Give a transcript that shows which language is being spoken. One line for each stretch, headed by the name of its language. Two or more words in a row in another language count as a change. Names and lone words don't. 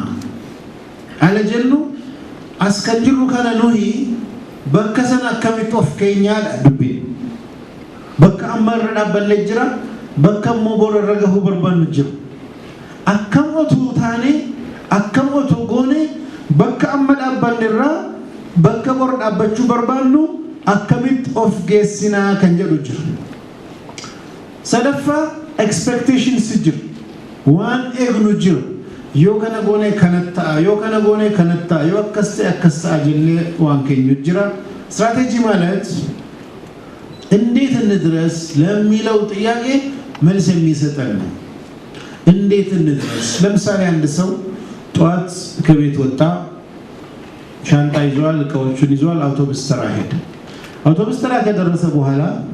Oromo: ala jennu as kan jirru kana nuhi bakka sana akkamitti of keenyaadha dubbi bakka amma irra dhaabbanne jira bakka immoo bor irra gahuu barbaannu jira akkam otuu taane akkam otuu goone bakka amma dhaabbanne irraa bakka bor dhaabbachuu barbaannu akkamitti of geessinaa kan jedhu jira sadaffaa expectations jira waan eegnu jira yoo kana goone kanatta yoo kana goone kanatta yoo akkas ta'e jennee waan keenyu jira strategy ማለት
Amharic: እንዴት እንድረስ ለሚለው ጥያቄ መልስ የሚሰጠን ነው እንዴት እንድረስ ለምሳሌ አንድ ሰው ጧት ከቤት ወጣ ሻንጣ ይዟል እቃዎቹን ይዟል አውቶቡስ ተራ ሄደ አውቶቡስ ተራ ከደረሰ በኋላ